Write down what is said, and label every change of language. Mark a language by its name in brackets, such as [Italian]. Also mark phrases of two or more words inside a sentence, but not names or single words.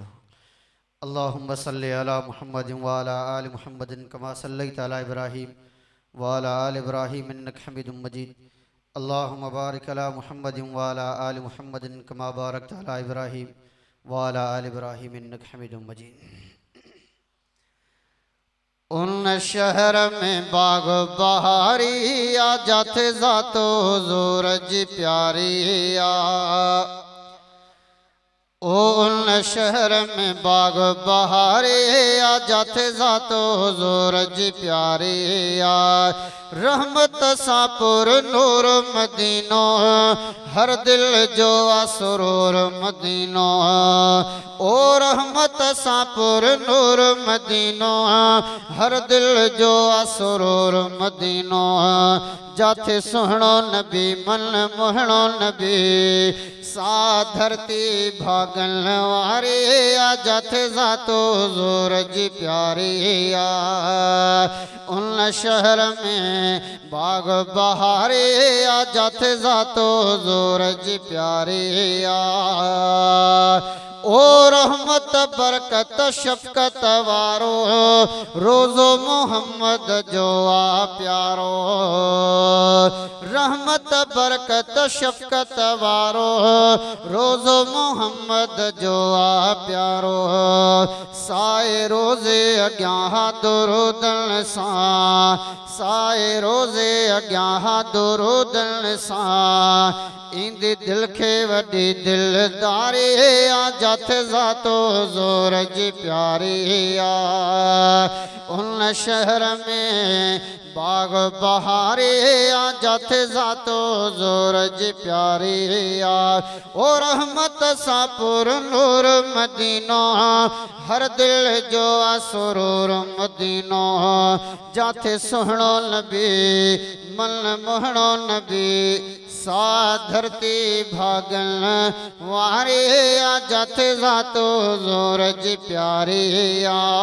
[Arabic] اللهم صل على محمد و على آل محمد كما صليت على إبراهيم و على آل إبراهيم إنك حميد مجيد. اللهم بارك على محمد و على آل محمد كما باركت على إبراهيم و على آل إبراهيم إنك حميد مجيد. [Sindhi] उन शहर में बाग बहारी आ जाते जातो हुजूर जी प्यारी आ। उन शहर में बाग बहारी आ जाते जातो हुजूर जी प्यारी आ। रहमत सा पुर नूर मदीनो हर दिल जो असरूर मदीनो। ओ रहमत सा पुर नूर मदीनो हर दिल जो असरूर मदीनो। जाथे सुहणो नबी मन मोहणो नबी सा धरती भागन वारी आ। जाथे जातो हुजूर जी प्यारी आ। उन शहर में बाग बहारी आ जाथे जातो हुजूर जी प्यारी आ। ओ रहमत बरकत शफकत वारो रोज़ो मोहम्मद जो आ प्यारो। रहमत बरकत शफकत वारो रोज़ो मोहम्मद जो आ प्यारो। साए रोज़े अग्यां दुरूदन सां साए रोज़े अग्यां दुरूदन सां इंदी दिल के वडी दिलदारी आ। जाथे जातो हुजूर जी प्यारी आ। उन शहर में बाग बहारी आ जाथे जातो हुजूर जी प्यारी आ। ओ रहमत सा पुर नूर मदीनो हर दिल जो असरूर मदीनो। जाथे सुहणो नबी मन मोहणो नबी सा धरती भागन वारी आ। जाथे जातो हुजूर जी प्यारी आ।